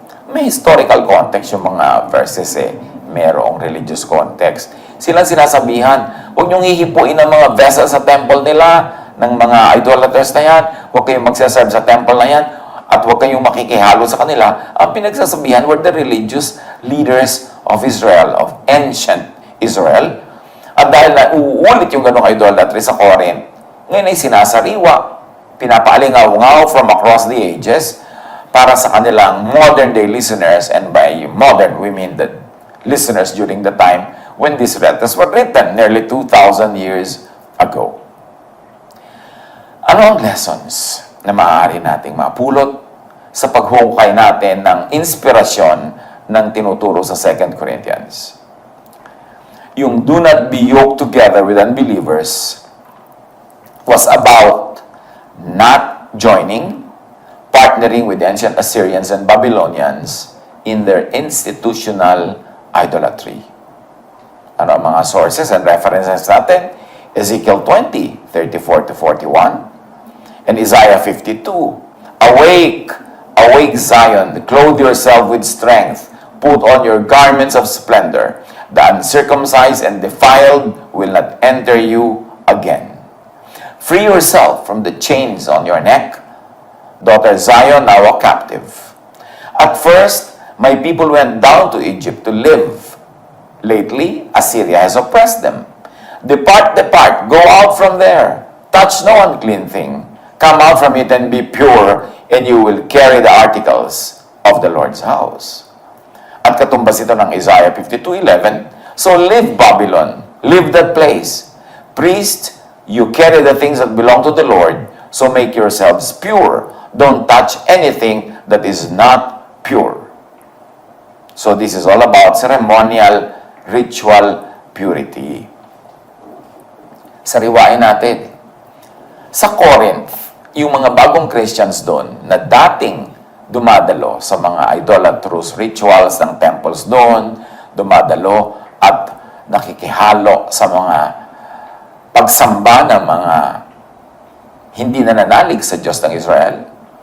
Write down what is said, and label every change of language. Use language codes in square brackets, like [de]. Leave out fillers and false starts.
[tl] May historical context yung mga verses merong religious context. Silang sinasabihan, huwag niyong hihipuin ang mga vessels sa temple nila, ng mga idolaters na yan, huwag kayong magsaserve sa temple na yan, at huwag kayong makikihalo sa kanila. Ang pinagsasabihan [en] were the religious leaders of Israel, of ancient Israel. [tl] At dahil na uulit yung ganong idolatry sa Corinth, ngayon ay sinasariwa, pinapaalingaw-ngaw [en] from across the ages, [tl] para sa kanilang [en] modern-day listeners, and by modern, we mean the listeners during the time when these letters were written, nearly 2,000 years ago. [tl] Ano ang lessons na maaari nating mapulot sa paghukay natin ng inspirasyon ng tinuturo sa 2 Corinthians? [en] Yung do not be yoked together with unbelievers was about not joining, partnering with the ancient Assyrians and Babylonians in their institutional idolatry. [tl] Ano ang mga [en] sources and references [tl] natin? [en] Ezekiel 20, 34-41, and Isaiah 52. Awake, awake Zion, clothe yourself with strength, put on your garments of splendor. The uncircumcised and defiled will not enter you again. Free yourself from the chains on your neck, daughter Zion, now a captive. At first, my people went down to Egypt to live. Lately, Assyria has oppressed them. Depart, depart, go out from there. Touch no unclean thing. Come out from it and be pure, and you will carry the articles of the Lord's house. [tl] At katumbas ito ng [en] Isaiah 52:11, so leave Babylon, leave that place. Priest, you carry the things that belong to the Lord, so make yourselves pure. Don't touch anything that is not pure. So this is all about ceremonial, ritual purity. [tl] Sariwain natin. Sa Corinth, yung mga bagong Christians doon na dating dumadalo sa mga idolatrous rituals ng temples doon, dumadalo at nakikihalo sa mga pagsamba ng mga hindi nananalig sa Diyos ng Israel.